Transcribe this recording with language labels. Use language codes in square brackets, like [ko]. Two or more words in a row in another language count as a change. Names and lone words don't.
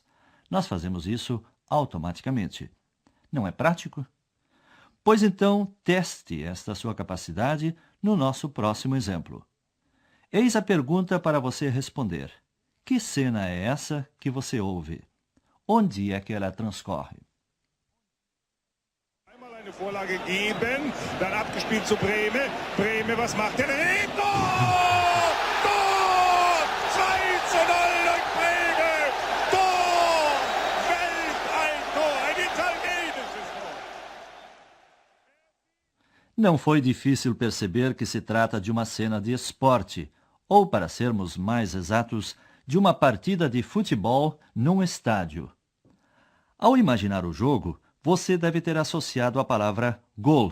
[pt] Nós fazemos isso automaticamente. Não é prático? Pois então, teste esta sua capacidade no nosso próximo exemplo. Eis a pergunta para você responder. Que cena é essa que você ouve? Onde é que ela transcorre? [de] Einmal eine Vorlage geben, dann abgespielt zu Brehme. Brehme, was macht er? Tor! Tor! 2:0 durch Brehme! Tor! Welteintor! Ein italienisches Tor! [pt] Não foi difícil perceber que se trata de uma cena de esporte, ou, para sermos mais exatos, de uma partida de futebol num estádio. Ao imaginar o jogo, você deve ter associado a palavra gol.